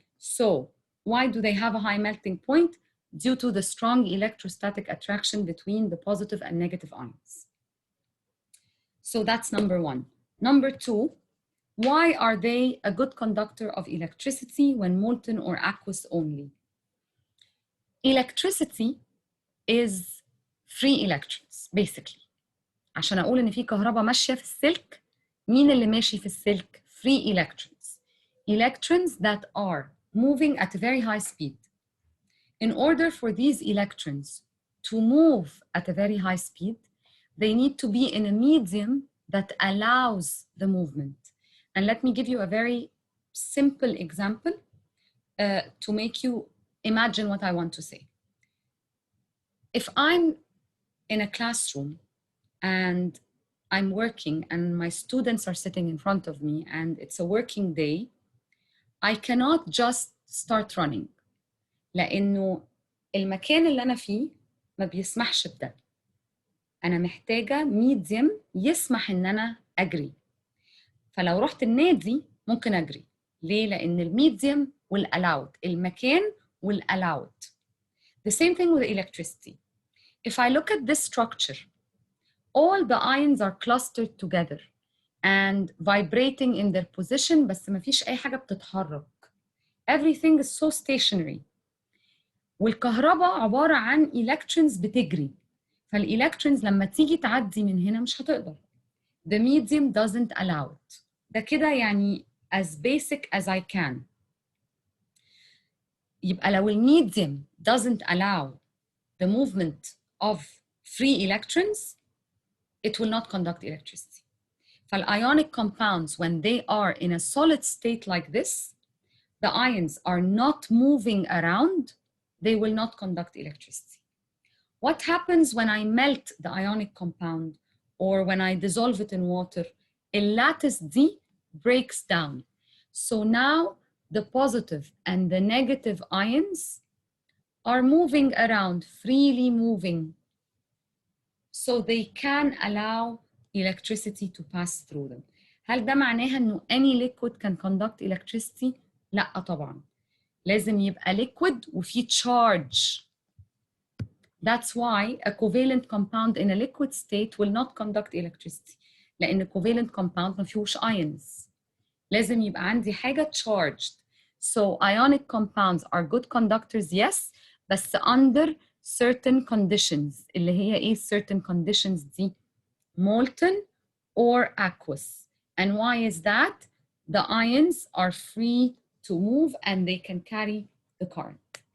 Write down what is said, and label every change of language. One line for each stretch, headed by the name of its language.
English: So why do they have a high melting point? Due to the strong electrostatic attraction between the positive and negative ions. So that's number 1. Number 2, why are they a good conductor of electricity when molten or aqueous only? Electricity is free electrons, basically.
Arabic: عشان أقول إن في كهرباء ماشية في السلك، مين اللي ماشي في السلك؟
English: Free electrons. Electrons that are moving at a very high speed. In order for these electrons to move at a very high speed, they need to be in a medium that allows the movement. And let me give you a very simple example to make you imagine what I want to say. If I'm in a classroom and I'm working and my students are sitting in front of me and it's a working day, I cannot just start running.
Arabic: لأنه المكان اللي أنا فيه ما بيسمحش بده. أنا محتاجة ميديم يسمح إن أنا أجري. فلو رحت النادي ممكن أجري. ليه؟ لأن الميديم والألاود، المكان والألاود.
English: The same thing with electricity. If I look at this structure, all the ions are clustered together and vibrating in their position,
Arabic: بس ما فيش أي حاجة بتتحرك.
English: Everything is so stationary.
Arabic: والكهرباء عبارة عن electrons بتجري. فالelectrons لما تيجي تعدي من هنا مش هتقدر.
English: The medium doesn't allow it.
Arabic: ده كده يعني
English: as basic as I can.
Arabic: يبقى لو الميديم
English: doesn't allow the movement of free electrons, it will not conduct electricity. فالionic compounds, when they are in a solid state like this, the ions are not moving around, they will not conduct electricity. What happens when I melt the ionic compound or when I dissolve it in water? الlattice D breaks down. So now the positive and the negative ions are moving around, freely moving. So they can allow electricity to pass through them.
Arabic: هل ده معناها إنه
English: any liquid can conduct electricity؟
Arabic: لا طبعاً. لازم يبقى liquid وفيه charge.
English: That's why a covalent compound in a liquid state will not conduct electricity.
Arabic: لأن covalent compound ما فيهوش ions. لازم يبقى عندي حاجة charged.
English: So ionic compounds are good conductors, yes, بس under certain conditions.
Arabic: اللي هي إيه certain conditions دي؟
English: Molten or aqueous. And why is that? The ions are free to move and they can carry the current.